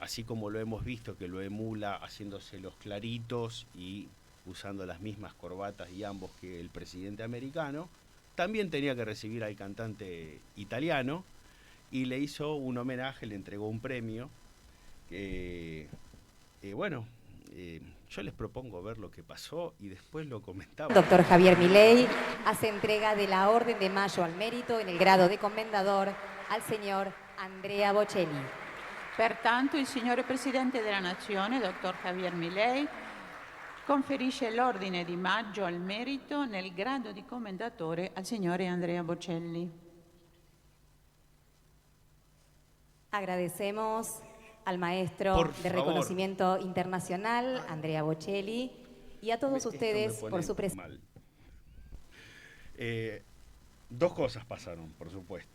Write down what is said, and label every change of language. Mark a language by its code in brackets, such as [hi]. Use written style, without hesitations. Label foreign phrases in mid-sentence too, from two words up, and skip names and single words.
[es] así como lo hemos visto que lo emula haciéndose los claritos y usando las mismas corbatas y ambos que el presidente americano, también tenía que recibir al cantante italiano y le hizo un homenaje, le entregó un premio. Bueno, yo les propongo ver lo que pasó y después lo comentamos. Doctor Javier Milei hace entrega de la Orden de Mayo al Mérito en el grado de Commendador al signor Andrea Bocelli. [it] Pertanto, il signore Presidente della Nazione, Dr. Javier Milei, conferisce l'Ordine di Maggio al Merito nel grado di Commendatore al signore Andrea Bocelli. [es] Agradecemos al maestro Por de favor. reconocimiento internacional, Andrea Bocelli, y a todos Esto me ustedes pone por su presencia. mal. Dos cosas pasaron, por supuesto.